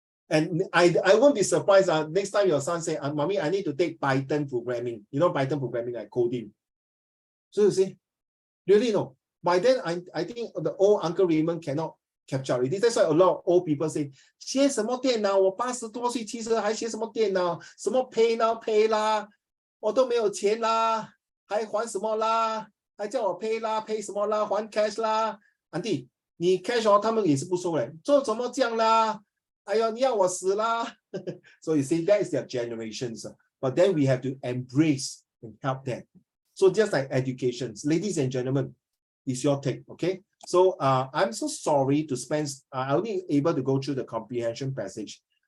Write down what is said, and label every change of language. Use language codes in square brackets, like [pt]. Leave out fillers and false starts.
[en] And I won't be surprised next time your son say, Mommy, I need to take Python programming. You know, Python programming, like coding. So you see, really no. By then, I think the old Uncle Raymond cannot capture it. That's why a lot of old people say, [zh] 学什么电脑？我80多岁，其实还学什么电脑？什么 pay now pay 啦，我都没有钱啦，还还什么啦？还叫我 pay 啦 ，pay 什么啦？还 cash 啦，Auntie，你 cash 他们也是不收嘞，做什么这样啦？哎呦，你要我死啦！ [en] So you see, that is their generations. But then we have to embrace and help them. So just like education, ladies and gentlemen, it's your take, okay? So I'm so sorry to spend, I only able to go through the comprehension passage.